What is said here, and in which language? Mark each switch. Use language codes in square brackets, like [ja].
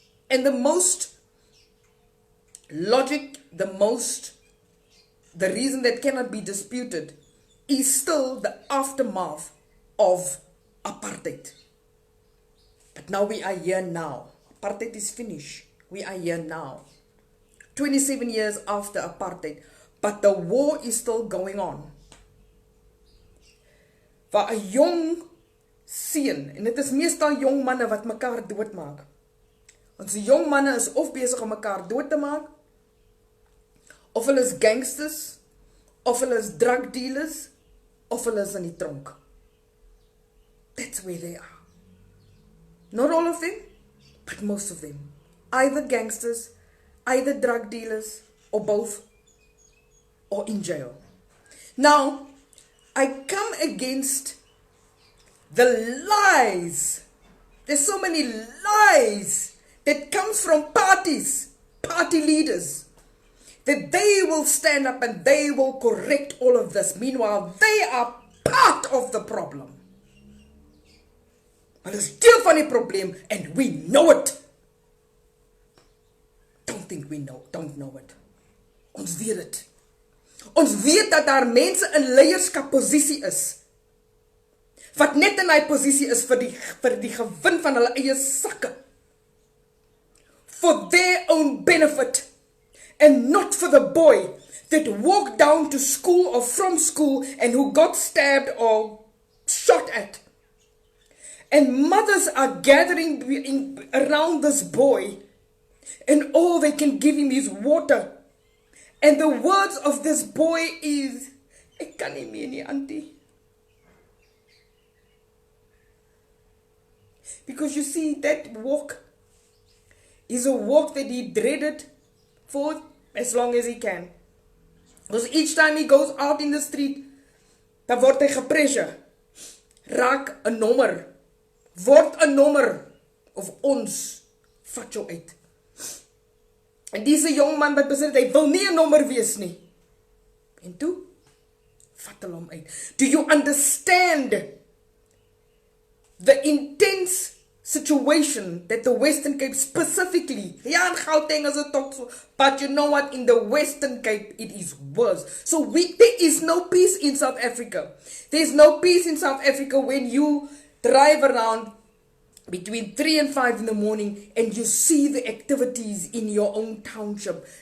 [en] And the most logic, the reason that cannot be disputed is still the aftermath of apartheid. But now we are here now. Apartheid is finished. We are here now. 27 years after apartheid. But the war is still going on. [af] Waar 'n jong seun, en dit is meestal jong manne wat mekaar doodmaak. Ons jong manne is of besig om mekaar dood te maak, of hulle is gangsters, of hulle is drug dealers, of hulle is in die tronk. [en] That's where they are. Not all of them, but most of them. Either gangsters, either drug dealers, or both, or in jail. Now, I come against the lies. There's so many lies that comes from parties, party leaders, that they will stand up and they will correct all of this. Meanwhile, they are part of the problem. [af] Hulle is deel van die probleem [en] and we know it. Don't think we don't know it. [af] Ons weet het. Ons weet dat daar mense in leierskapposisie is, wat net in die posisie is vir die gewin van hulle eie sakke. [en] For their own benefit. And not for the boy that walked down to school or from school and who got stabbed or shot at. And mothers are gathering around this boy and all they can give him is water. And the words of this boy is, [af] "Ek kan nie meer nie, auntie." [en] Because you see, that walk is a walk that he dreaded for as long as he can. Because each time he goes out in the street, [af] dan word hy gepressure. Raak 'n nommer. Word 'n nommer. Of ons vat jou uit. En dis 'n jong man wat besluit hy wil nie 'n nommer wees nie. En toe vat hulle hom uit. [en] Do you understand the intense situation that the Western Cape specifically, yeah, in Gauteng is a talk, but you know what, in the Western Cape it is worse. So there is no peace in South Africa. There is no peace in South Africa when you drive around between 3 and 5 in the morning and you see the activities in your own township.